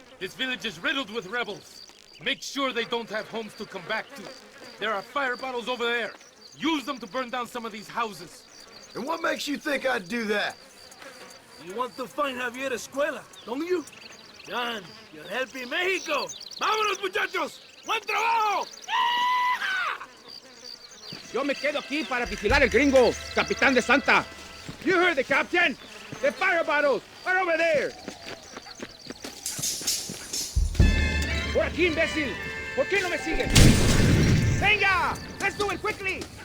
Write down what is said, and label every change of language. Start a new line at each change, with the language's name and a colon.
English: This village is riddled with rebels. Make sure they don't have homes to come back to. There are fire bottles over there. Use them to burn down some of these houses. And what makes you think I'd do that? You want to find Javier Escuela, don't you? John, you're helping Mexico.
Spanish: ¡Vámonos, muchachos! ¡Buen trabajo! Yo me quedo aquí para vigilar el gringo, Capitán de Santa.
English: You heard the captain? The fire bottles are over there.
Spanish: Por aquí, imbécil. ¿Por qué no me sigues? Venga,
English: let's do it quickly.